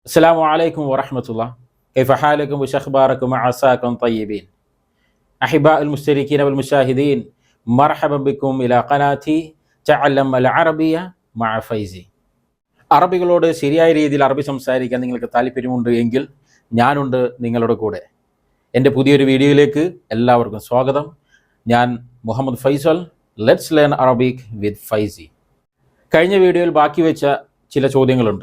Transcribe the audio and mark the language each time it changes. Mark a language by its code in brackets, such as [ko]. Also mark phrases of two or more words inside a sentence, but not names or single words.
[ar] السلام عليكم ورحمة الله. كيف حالكم وشخباركم وعساكم طيبين. أحباء المشتركين والمشاهدين، مرحبا بكم إلى قناتي تعلم العربية مع ഫൈസി. [ml] അറബികളോട് ശരിയായ രീതിയിൽ അറബി സംസാരിക്കാൻ നിങ്ങൾക്ക് താല്പര്യമുണ്ട് എങ്കിൽ ഞാനുണ്ട് നിങ്ങളുടെ കൂടെ. എൻ്റെ പുതിയൊരു വീഡിയോയിലേക്ക് എല്ലാവർക്കും സ്വാഗതം. ഞാൻ മുഹമ്മദ് ഫൈസൽ. [en] Let's learn Arabic with [ml] ഫൈസി. കഴിഞ്ഞ വീഡിയോയിൽ ബാക്കി വെച്ച ചില ചോദ്യങ്ങളുണ്ട്.